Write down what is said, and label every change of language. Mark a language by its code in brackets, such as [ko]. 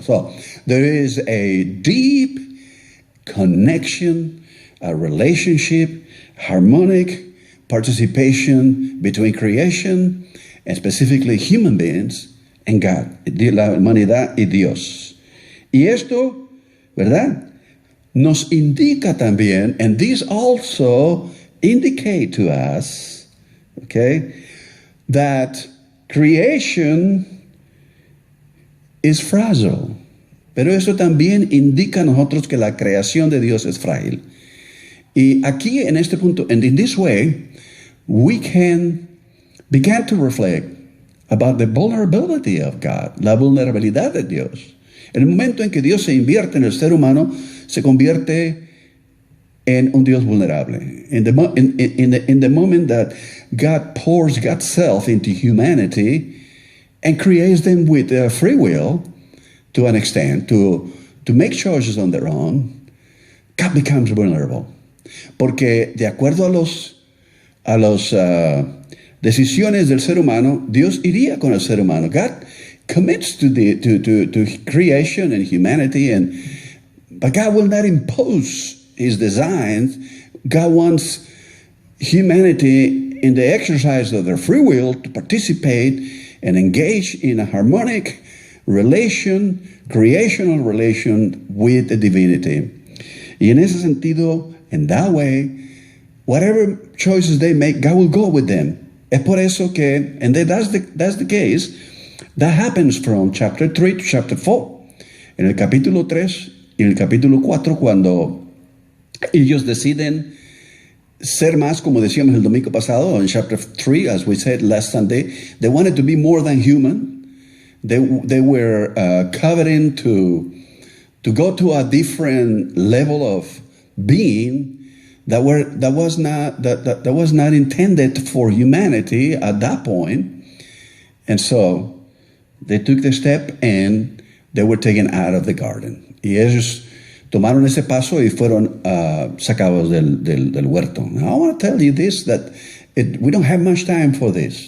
[en] So there is a deep connection, a relationship, harmonic participation between creation and specifically human beings and God, [es] la humanidad y Dios. Y esto, ¿verdad? Nos indica también, [en] and this also indicate to us, okay, that creation is fragile. [es] Pero eso también indica a nosotros que la creación de Dios es frágil. Y aquí en este punto, [en] and in this way, we can begin to reflect about the vulnerability of God, [es] la vulnerabilidad de Dios. En el momento en que Dios se invierte en el ser humano, se convierte en un Dios vulnerable. [en] In the moment that God pours God's self into humanity and creates them with free will to an extent, to make choices on their own, God becomes vulnerable. [es] Porque de acuerdo a las decisiones del ser humano, Dios iría con el ser humano. [en] God commits to creation and humanity, but God will not impose his designs. God wants humanity in the exercise of their free will to participate and engage in a harmonic relation, creational relation with the divinity. [es] Y en ese sentido, [en] in that way, whatever choices they make, God will go with them. [es] Es por eso que, [en] and that's the case, that happens from chapter 3 to chapter 4. [es] En el capítulo 3 y en el capítulo 4, cuando ellos deciden ser más, como decíamos el domingo pasado, [en] in chapter 3, as we said last Sunday, they wanted to be more than human. They were coveting to go to a different level of being that was not intended for humanity at that point. And so they took the step and they were taken out of the garden. [es] Y ellos tomaron ese paso y fueron sacados del huerto. [en] Now I want to tell you this, that we don't have much time for this.